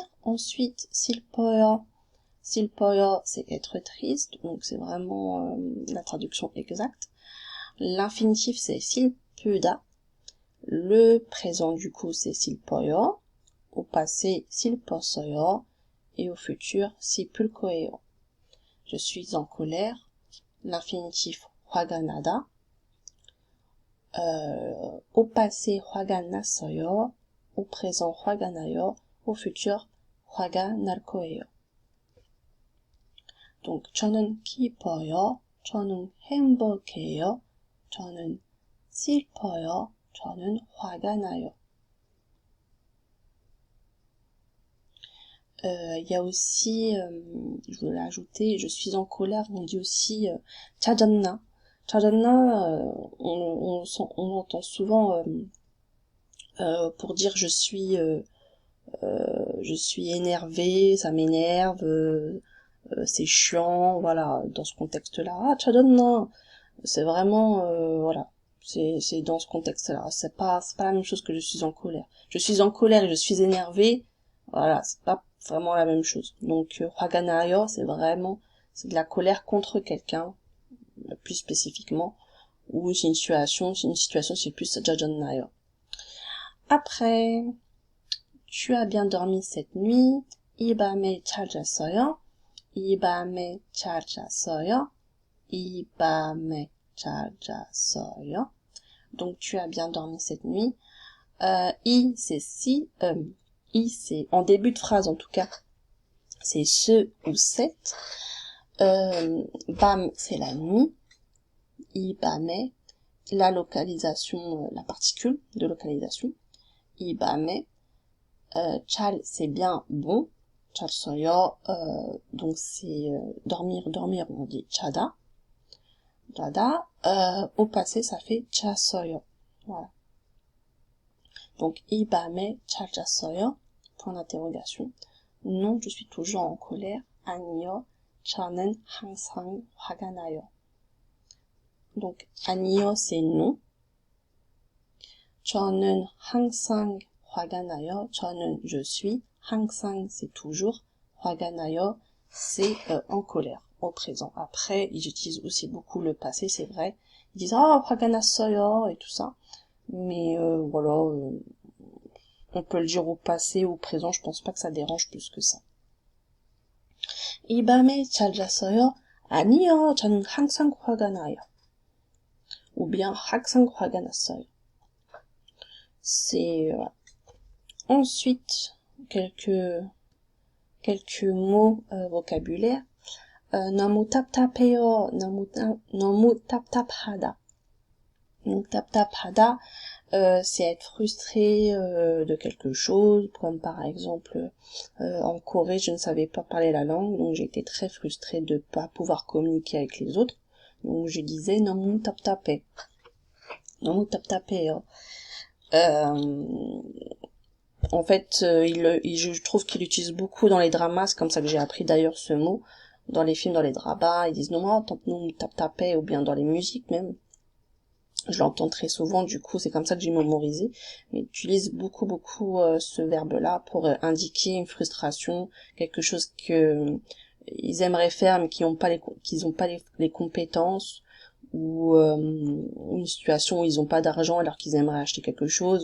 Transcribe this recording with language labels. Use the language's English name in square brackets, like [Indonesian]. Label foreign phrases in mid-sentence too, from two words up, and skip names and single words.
[French] Ensuite, [Korean] 슬퍼요. 슬퍼요, [French] c'est être triste. Donc, c'est vraiment la traduction exacte. L'infinitif, c'est 슬프다. Le présent, du coup, c'est 슬퍼요. Au passé, 슬펐어요. Et au futur, [Korean] 슬플 거예요. [French] Je suis en colère. L'infinitif, [Korean] 화가 나다. [French] Au passé, [Korean] 화가 났어요. [French] Au présent, [Korean] 화가 나요. [French] Au futur, [Korean] 화가 날 거예요. Donc, 저는 기뻐요. 저는 행복해요. 저는 슬퍼요. 저는 화가 나요. [French] Il y a aussi, je voulais ajouter, je suis en colère, on dit aussi 짜증나. [Korean] 짜증나, [French] on entend souvent pour dire je suis énervé, ça m'énerve, c'est chiant, voilà, dans ce contexte-là. Ah, 짜증나, c'est vraiment, voilà, c'est dans ce contexte-là. C'est pas la même chose que je suis en colère. Je suis en colère et je suis énervé, voilà, c'est pas vraiment la même chose. Donc, [Korean] 화가 나요, [French] c'est de la colère contre quelqu'un, plus spécifiquement, ou c'est une situation, c'est plus 짜증나요. Après, tu as bien dormi cette nuit, [Korean] 이 밤에 잘 잤어요, 이 밤에 잘 잤어요, 이 밤에 잘 잤어요. [French] Donc, tu as bien dormi cette nuit. I, c'est si, I, c'est en début de phrase en tout cas, c'est ce ou cette. Bam, c'est la nuit. I, 밤에, la localisation, la particule de localisation. [Korean] I, 밤에. 잘, [French] c'est bien bon. 잤어요, donc c'est dormir, on dit 자다. [Korean] 자다. [French] Au passé, ça fait 잤어요. Voilà. Donc, [Korean] 이 밤에 잘 잤어요? [French] Point d'interrogation. Non, je suis toujours en colère. [Korean] 아니요, 저는 항상 화가 나요. [French] Donc, 아니요, c'est non. [Korean] 저는 항상 화가 나요. 저는, [French] je suis. 항상, c'est toujours. [Korean] 화가 나요, [French] c'est en colère, au présent. Après, ils utilisent aussi beaucoup le passé, c'est vrai. Ils disent, [Korean] ah, 화가 났어요, [French] et tout ça. Mais voilà, on peut le dire au passé ou au présent, je pense pas que ça dérange plus que ça. [Korean] 이 밤에 잘 잤어요? 아니요, 저는 항상 화가 나요. [French] Ou bien [Korean] 항상 화가 났어요. [French] C'est ensuite quelques mots vocabulaire. [Korean] 너무 답답해요. 너무 답답하다. [French] Donc 답답하다, c'est être frustré de quelque chose, comme par exemple en Corée, je ne savais pas parler la langue, donc j'ai été très frustrée de pas pouvoir communiquer avec les autres. Donc je disais [Korean] 너무 답답해. 너무 답답해요. [French] En fait, je trouve qu'il l'utilise beaucoup dans les dramas, c'est comme ça que j'ai appris d'ailleurs ce mot. Dans les films, dans les dramas, ils disent [Korean] 너무 답답해, [French] ou bien dans les musiques même. Je l'entends très souvent, du coup c'est comme ça que j'ai mémorisé. Mais ils utilisent beaucoup ce verbe-là pour indiquer une frustration, quelque chose que ils aimeraient faire mais qu'ils n'ont pas les compétences, ou une situation où ils n'ont pas d'argent alors qu'ils aimeraient acheter quelque chose.